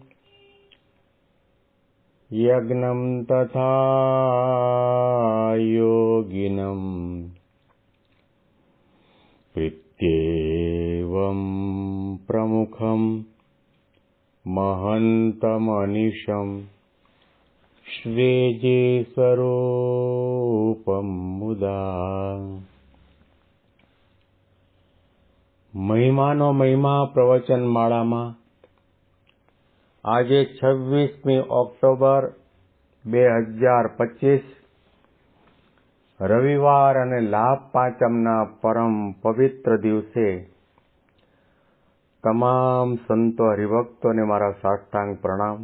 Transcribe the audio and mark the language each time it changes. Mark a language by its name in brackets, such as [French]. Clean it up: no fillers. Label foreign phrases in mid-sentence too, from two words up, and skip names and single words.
[Sanskrit] यज्ञं तथा योगिनं प्रीत्येवं प्रमुखं महन्तमनिशं श्रीजीस्वरूपं मुदा। [Gujarati] મહિમાનો મહિમા પ્રવચન માળામાં આજે 26મી ઓક્ટોબર 2025 રવિવાર અને લાભ પાંચમના પરમ પવિત્ર દિવસે તમામ સંતો હરિભક્તોને મારા સાષ્ટાંગ પ્રણામ.